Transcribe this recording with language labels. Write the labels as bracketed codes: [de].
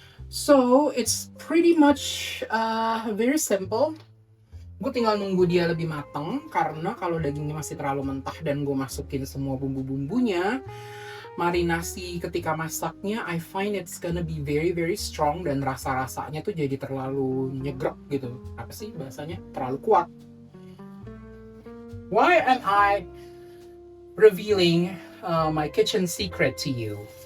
[en] So, it's pretty much very simple. [id] Gue tinggal nunggu dia lebih matang, karena kalau dagingnya masih terlalu mentah dan gue masukin semua bumbu-bumbunya, marinasi ketika masaknya, [en] I find it's gonna be very very strong [id] dan rasa-rasanya tuh jadi terlalu nyegrek gitu. Apa sih bahasanya? Terlalu kuat. [en] Why am I revealing my kitchen secret to you?